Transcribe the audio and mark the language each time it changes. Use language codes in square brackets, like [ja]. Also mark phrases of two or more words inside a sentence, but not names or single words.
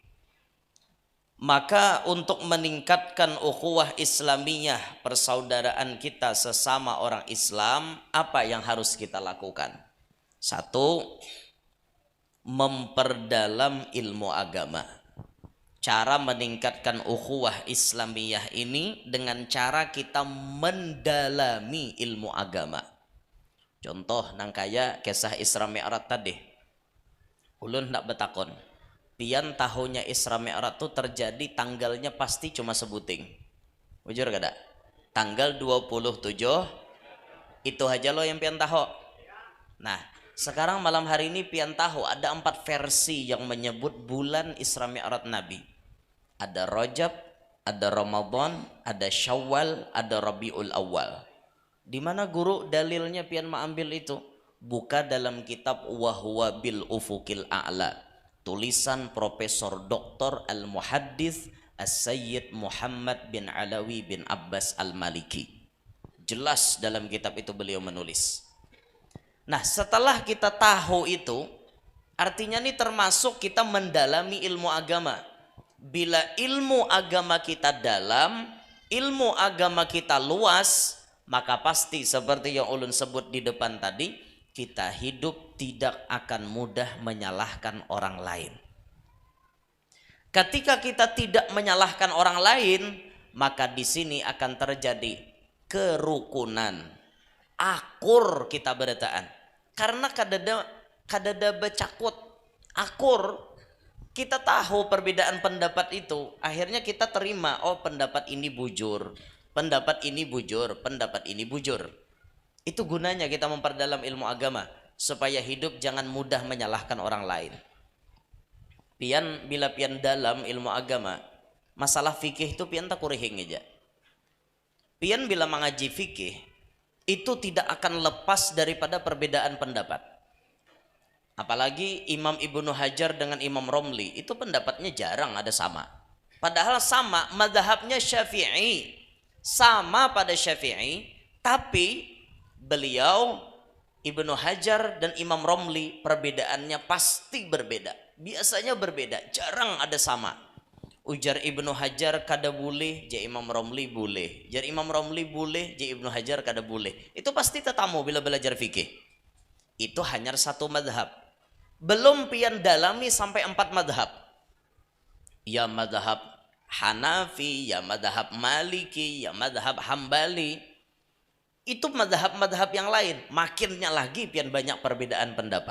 [id] Maka untuk meningkatkan ukhuwah Islamiyah, persaudaraan kita sesama orang Islam, apa yang harus kita lakukan? 1, memperdalam ilmu agama. Cara meningkatkan ukhuwah Islamiyah ini dengan cara kita mendalami ilmu agama. [bjn] Contoh nang kaya kisah Isra Mi'raj tadi. Ulun ndak betakon. Pian tahunnya Isra Mi'raj itu terjadi tanggalnya pasti cuma sebuting. Bujur kada? Tanggal 27 itu aja lo yang pian tahu. [id] Nah, sekarang malam hari ini pian tahu ada 4 versi yang menyebut bulan Isra Mi'raj Nabi. Ada Rajab, ada Ramadan, ada Syawal, ada Rabiul Awal. Di mana guru dalilnya pian mengambil itu? Buka dalam kitab Wahwa bil Ufukil A'la, tulisan Profesor Dr. Al-Muhaddits As-Sayyid Muhammad bin Alawi bin Abbas Al-Maliki. Jelas dalam kitab itu beliau menulis. Nah, setelah kita tahu itu, artinya ini termasuk kita mendalami ilmu agama. Bila ilmu agama kita dalam, ilmu agama kita luas, maka pasti seperti yang ulun sebut di depan tadi, kita hidup tidak akan mudah menyalahkan orang lain. Ketika kita tidak menyalahkan orang lain, maka di sini akan terjadi kerukunan, [bjn] akur kita berataan. Karena kadada becakut, akur, kita tahu perbedaan pendapat itu, akhirnya kita terima, oh pendapat ini bujur, pendapat ini bujur, pendapat ini bujur. [id] Itu gunanya kita memperdalam ilmu agama supaya hidup jangan mudah menyalahkan orang lain. [bjn] Bila pian dalam ilmu agama, masalah fikih itu pian tak kurihing aja. [id] Pian bila mengaji fikih itu tidak akan lepas daripada perbedaan pendapat. Apalagi Imam Ibnu Hajar dengan Imam Romli itu pendapatnya jarang ada sama. Padahal sama, mazhabnya Syafi'i, sama pada Syafi'i, tapi beliau Ibnu Hajar dan Imam Romli perbedaannya pasti berbeda. Biasanya berbeda, jarang ada sama. [bjn] Ujar Ibnu Hajar kada boleh, je Imam Romli boleh. Jar Imam Romli boleh, je Ibnu Hajar kada boleh. Itu pasti tetamu bila belajar fikih. [id] Itu hanya satu madhab. Belum pian dalami sampai 4 madhab. Ya madhab Hanafi, ya madhab Maliki, ya madhab Hambali. Itu madhab-madhab yang lain. Makinnya lagi pian banyak perbedaan pendapat.